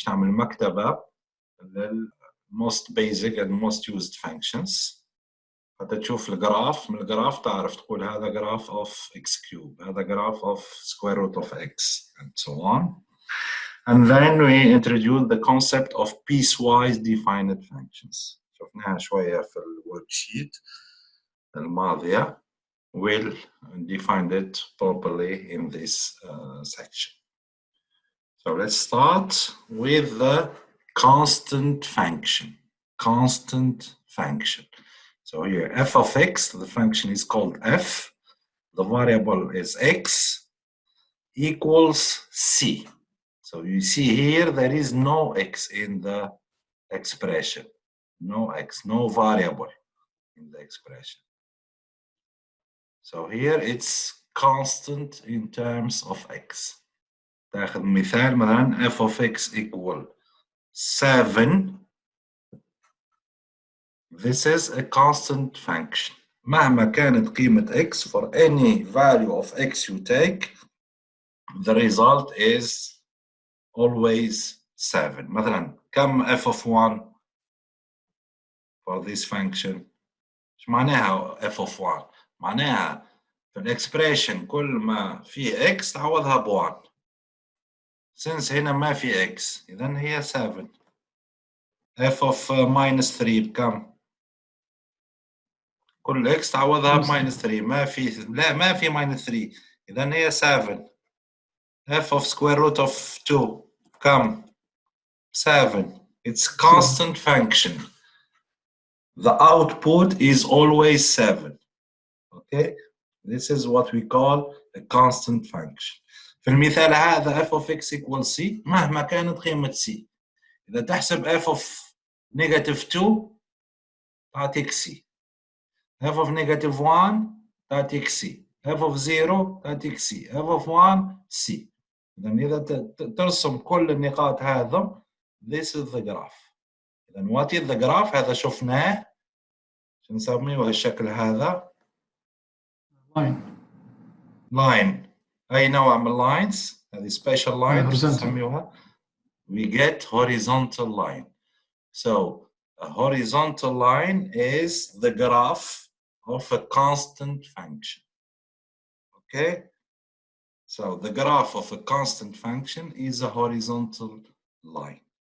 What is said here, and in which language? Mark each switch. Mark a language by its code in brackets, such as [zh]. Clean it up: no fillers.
[ar] باش نعمل مكتبة [en] most basic and most used functions. [ar] حتى تشوف الجراف، من الجراف تعرف تقول هذا جراف [en] of x cube، [ar] هذا جراف [en] of square root of x, and so on. And then we introduce the concept of piecewise-defined functions. [ar] شفناها شوية في الوركشيت الماضية. [en] We'll define it properly in this section. So let's start with the constant function. Constant function. So here, f of x, the function is called f. The variable is x equals c. So you see here, there is no x in the expression. No x, no variable in the expression. So here it's constant in terms of x. [ar] تاخذ مثال مثلا [en] f of x equal 7. This is a constant function. [ar] مهما كانت قيمة x, [en] for any value of x you take, the result is always 7. [ar] مثلا كم f of 1 [en] for this function؟ [ar] ايش معناها f of 1؟ معناها في الاكسبريشن كل ما فيه x تعوضها ب1. since هنا ما في x إذن هي 7. [en] f of minus 3 [ar] بكم؟ كل x تعوضها ب [en] minus 3. [ar] ما في minus 3 إذن هي 7. [en] f of square root of 2 بكم؟ 7. It's constant function. The output is always 7. Okay, this is what we call a constant function. [ar] في المثال هذا [en] f of x equals c [ar] مهما كانت قيمة c. إذا تحسب [en] f of negative 2 تعطيك c. f of negative 1 تعطيك c. f of 0 تعطيك c. f of 1 c. [ar] إذا ترسم كل النقاط هذا, [en] this is the graph. إذا what is the graph؟ [ar] هذا شفناه. شو نسميه هالشكل هذا؟ line. أي نوع من lines؟ هذه [en] special lines [ar] نسميوها. [en] We get horizontal line. So a horizontal line is the graph of a constant function. Okay? So the graph of a constant function is a horizontal line.